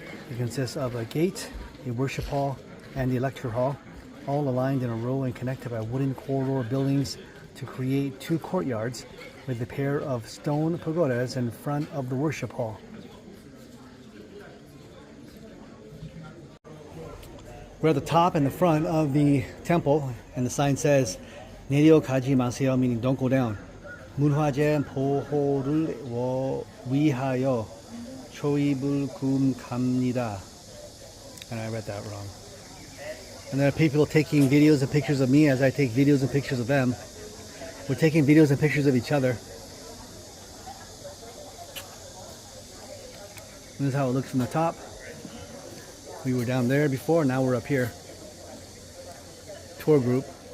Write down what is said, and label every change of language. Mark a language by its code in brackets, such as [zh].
[en] It consists of a gate, a worship hall, and the lecture hall, all aligned in a row and connected by wooden corridor buildings to create two courtyards with a pair of stone pagodas in front of the worship hall. We're at the top and the front of the temple, and the sign says [ko] 내려가지 마세요, [en] meaning don't go down. [ko] 문화재 보호를 위하여 초입을 금갑니다. [en] And I read that wrong. And there are people taking videos and pictures of me as I take videos and pictures of them. We're taking videos and pictures of each other. This is how it looks from the top. We were down there before, now we're up here. Tour group.